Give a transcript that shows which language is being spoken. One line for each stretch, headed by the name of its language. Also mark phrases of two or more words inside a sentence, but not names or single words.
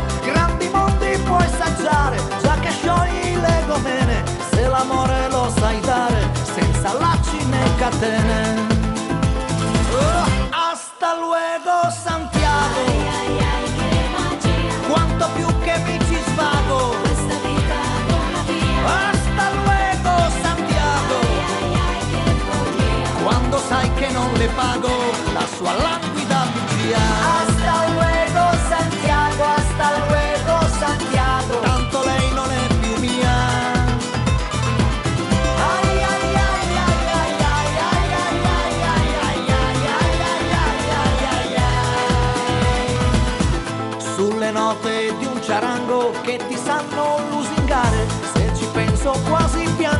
Italian: Grandi mondi puoi saggiare, già che sciogli le gomene, se l'amore lo sai dare, senza lacci né catene.
Spanish: Hasta luego Santiago,
Italian: quanto più che mi ci svago, questa vita vola via.
Spanish: Hasta luego Santiago,
Italian: quando sai che non le pago la sua languida bugia.
Spanish: Hasta luego Santiago, hasta luego Santiago,
Italian: tanto lei non è più mia. Ai ai ai ai ai ai ai ai ai ai ai ai ai ai. Sulle note di un ciarango che ti sanno lusingare, se ci penso quasi